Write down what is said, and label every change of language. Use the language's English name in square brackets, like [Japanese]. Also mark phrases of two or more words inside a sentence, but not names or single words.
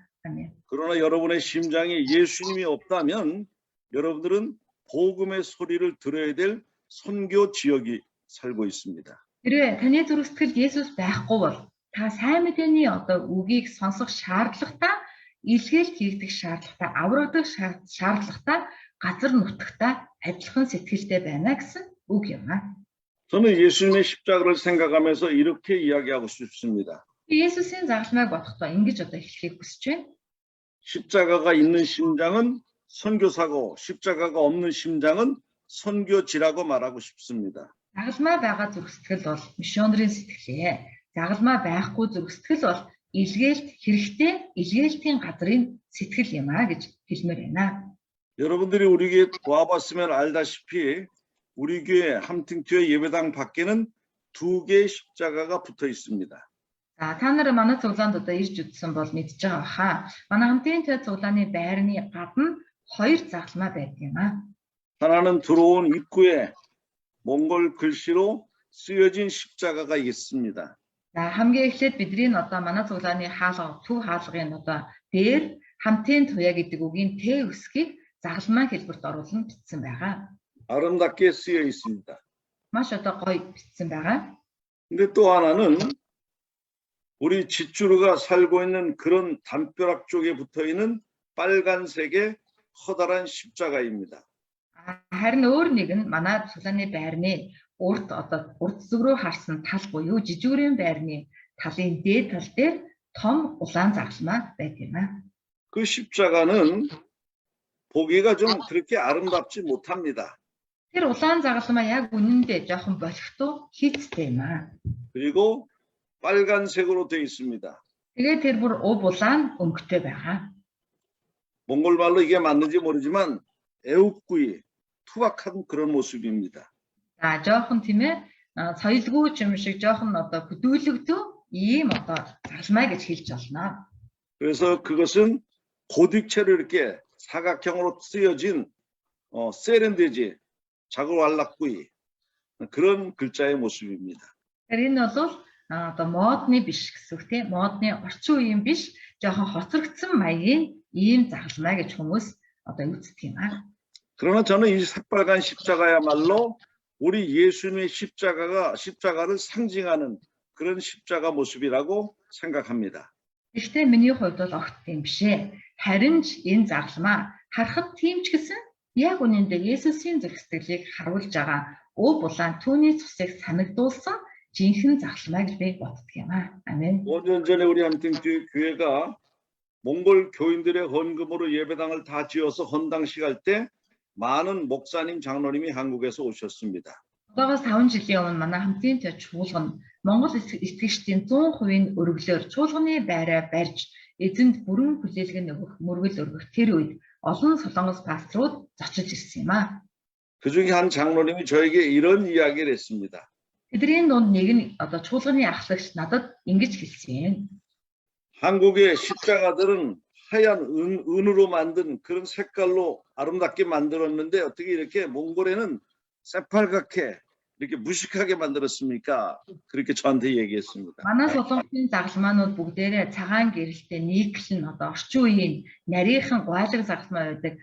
[Mongolian] Амен. [Korean] 그러나 여러분의 심장에 예수님이 없다면 여러분들은 복음의 소리를 들어야 될 선교 지역이 살고 있습니다. [Mongolian] Хэрвээ таны зүрх сэтгэлд Есүс байхгүй бол та сайн мэдээний одоо үгийг сонсох шаардлагатай, илгээлт хийгдэх шаардлагатай, аврагдах шаардлагатай, газар нутагтай адилхан сэтгэлтэй байна гэсэн үг юм а. [Korean] 저는 예수님의 십자가를 생각하면서 이렇게 이야기하고 싶습니다. [Mongolian] Есүсийн загалмайг бодохдоо ингэж одоо хэлхийг хүсэж байна. [Korean] 십자가가 있는 심장은 선교사고 십자가가 없는 심장은 선교지라고 말하고 싶습니다. [Mongolian] Загалмай байгаа зүрх сэтгэл бол мишонерийн сэтгэлээ. Загалмай байхгүй зүрх сэтгэл бол илгээлт хэрэгтэй, илгээлтийн газрын сэтгэл юм а гэж хэлмээр байна. [Korean] 여러분들이 우리 교회 와봤으면 알다시피 우리 교회 함팅교회 예배당 밖에는 2개의 십자가가 붙어 있습니다. [Mongolian] За та нар манай цуглаанд одоо ирж үзсэн бол мэдж байгаа хаа. Манай хамтын төв цуглааны байрны гадна 2 загалмай байдаг юм а. [Korean] 하나는 들어온 입구에 몽골 글씨로 쓰여진 십자가가 있습니다. [Mongolian] За хамгийн эхлээд бидний одоо манай цуглааны хаалга, төв хаалгын одоо дээр хамтын туяа гэдэг үгийн Т үсгийг загалмай хэлбэрт оруулан бичсэн байгаа. [Korean] 아름답게 쓰여 있습니다. [Mongolian] Маш одоо гоё бичсэн байгаа. [Korean] 근데 또 하나는 우리 지주루가 살고 있는 그런 담벼락 쪽에 붙어 있는 빨간색의 커다란 십자가입니다. [Mongolian] Харин өөр нэг нь манай цуглааны байрны урд одоо урд зүг рүү харсан тал буюу жижигүүрийн байрны талын дээд тал дээр том улаан загалмай байдаг юм а. [Korean] 그 십자가는 보기가 좀 그렇게 아름답지 못합니다. [Mongolian] Тэр улаан загалмай яг үнэндээ жоохон болохтой хийцтэй юм а. [Korean] 그리고 빨간색으로 되어 있습니다. [Mongolian] Тэгээ тэр бүр ув улаан өнгөтэй байгаа. [Korean] 몽골 말로 이게 맞는지 모르지만 애국구이 투박한 그런 모습입니다. [Mongolian] За жоохон тийм ээ соёлгүй юм шиг жоохон одоо хөдөлгөдөө ийм одоо загалмай гэж хэлж болно. [Korean] 그래서 그것은 고딕체로 이렇게 사각형으로 쓰여진 세련되지 자글왈락구이 그런 글자의 모습입니다. [Mongolian] Тэр энэ бол одоо модны биш гэсэн үг тийм модны орчин үеийн биш жоохон хоцрогдсон маягийн ийм загалмай гэж хүмүүс одоо үздэг юм аа. [Korean] 그러나 저는 이 새빨간 십자가야말로 우리 예수님의 십자가를 상징하는 그런 십자가 모습이라고 생각합니다. [Mongolian] Гэхдээ миний хувьд бол огт тийм биш ээ. Харин ч энэ загалмай харахад тийм ч гэсэн яг үнэндээ Есүсийн зүрх сэтгэлийг харуулж байгаа ув улаан түүний цусыг санагдуулсан жинхэнэ загалмай гэж би боддог юм аа. [Korean] 아멘. 5년 전에 우리 함팅교회 교회가 몽골 교인들의 헌금으로 예배당을 다 지어서 헌당식 할 때 많은 목사님 장로님이 한국에서 오셨습니다. [Mongolian] Одоогоос 5 жилийн өмнө манай хамтын төв чуулган Монгол итгэгчдийн 100% өргөлөөр чуулганы байраа барьж эзэнд бүрэн хүлээлгэн өгөх мөргөл өргөх тэр үед олон солонгос пасторууд зочилж ирсэн юм аа. [Korean] 그중에 한 장로님이 저에게 이런 이야기를 했습니다. [Mongolian] Тэдний дунд нэг нь одоо чуулганы ахлагч надад ингэж хэлсэн. [Korean] 한국의 십자가들은 하얀 은으로 만든 그런 색깔로 아름답게 만들었는데 어떻게 이렇게 몽골에는 새빨갛게 이렇게 무식하게 만들었습니까? 그렇게 저한테 얘기했습니다. [Mongolian] Манай солонгосын загалмаанууд бүгдээрээ цагаан гэрэлтэй нийтлэн одоо орчин үеийн нарийнхан гуайлаг загалмай байдаг.